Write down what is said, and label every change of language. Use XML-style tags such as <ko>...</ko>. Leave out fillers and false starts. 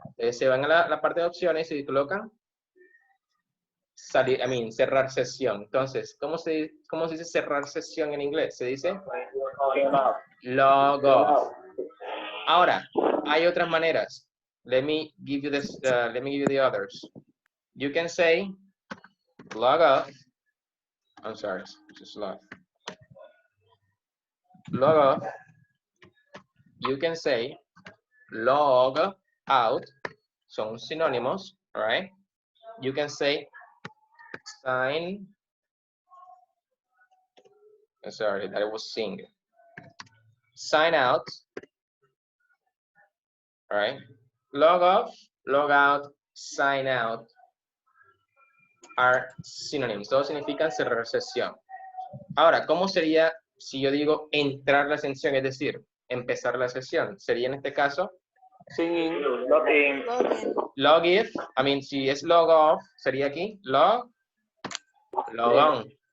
<es>Se van a la parte de opciones y colocan cerrar sesión. Entonces, ¿cómo se dice cerrar sesión en inglés? Se dice log off. Ahora, hay otras maneras.</es> <en>Let me give you this. Let me give you the others. You can say log off. I'm sorry, just log. Log off. You can say log out. Son sinónimos, all right? You can say sign. Sorry, that was sing. Sign out. All right. Log off, log out, sign out are synonyms.</en> <es>Todos significan cerrar sesión. Ahora, ¿cómo sería si yo digo entrar la sesión? Es decir, empezar la sesión. Sería en este caso</es> <en>Login. log if.</en> <es>Si es log off, sería aquí log on.</es>